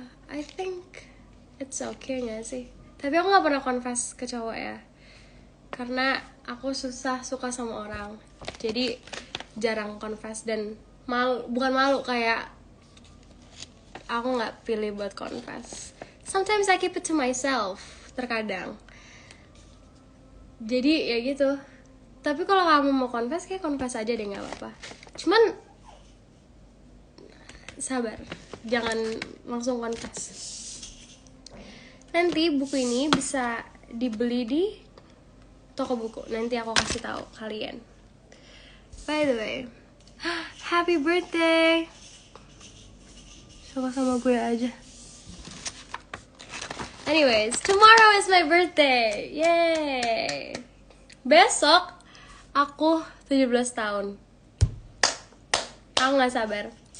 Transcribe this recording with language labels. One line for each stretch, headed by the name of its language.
English: I think it's okay
Indonesian: nggak sih? Tapi aku nggak pernah confess ke cowok ya, karena aku susah suka sama orang. Jadi jarang confess dan bukan malu kayak aku nggak pilih buat confess.
English: Sometimes I keep it to myself,
Indonesian: terkadang. Jadi ya gitu. Tapi kalau kamu mau confess, kayak confess aja deh, nggak apa-apa. Cuman sabar, jangan langsung confess. Nanti buku ini bisa dibeli di toko buku. Nanti aku kasih tahu kalian.
English: By the way, happy birthday.
Indonesian: Suka sama gue aja.
English: Anyways, tomorrow is my birthday. Yay.
Indonesian: Besok aku 17 tahun. Aku gak sabar.